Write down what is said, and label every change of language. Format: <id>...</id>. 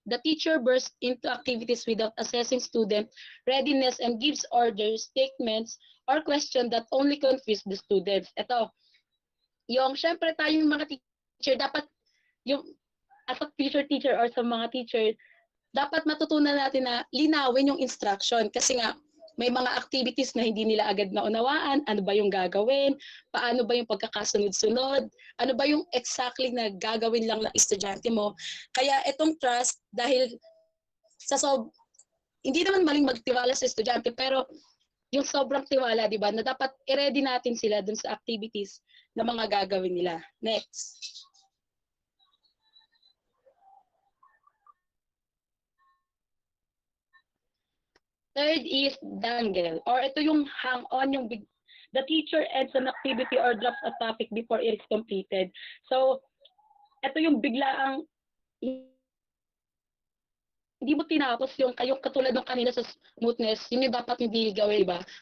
<en>The teacher bursts into activities without assessing student readiness and gives orders, statements, or questions that only confuse the students.</en> <tl>Ito, yung syempre tayong mga teacher, dapat yung as a teacher or sa mga teacher, dapat matutunan natin na linawin yung instruction kasi nga may mga activities na hindi nila agad naunawaan, ano ba yung gagawin, paano ba yung pagkakasunod-sunod, ano ba yung exactly na gagawin lang ng estudyante mo. Kaya itong trust, dahil hindi naman maling magtiwala sa estudyante, pero yung sobrang tiwala, di ba, na dapat i-ready natin sila dun sa activities na mga gagawin nila. Next.</tl> <en>Third is dangle, or</en> <tl>ito yung</tl> <en>hang-on, the teacher ends an activity or drops a topic before it is completed.</en> <tl>So, ito yung biglaang hindi mo tinapos yung katulad ng kanina sa smoothness, yun yung dapat hindi gawin, ba?</tl>